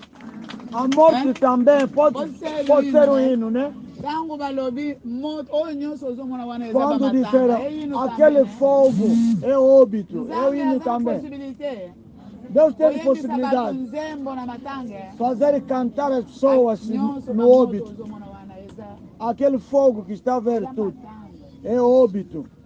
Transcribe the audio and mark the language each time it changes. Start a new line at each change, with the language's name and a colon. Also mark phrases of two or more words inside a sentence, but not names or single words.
Portuguese: A morte também pode ser um hino, né?
Lingala: Tango balobi moto oyo nyonso ozomona wana eza
Portuguese: Quando
Lingala: ba
Portuguese: disseram aquele fogo é óbito, é o hino também. Deus tem possibilidade de fazer cantar as pessoas no óbito. Aquele fogo que está a ver tudo é óbito.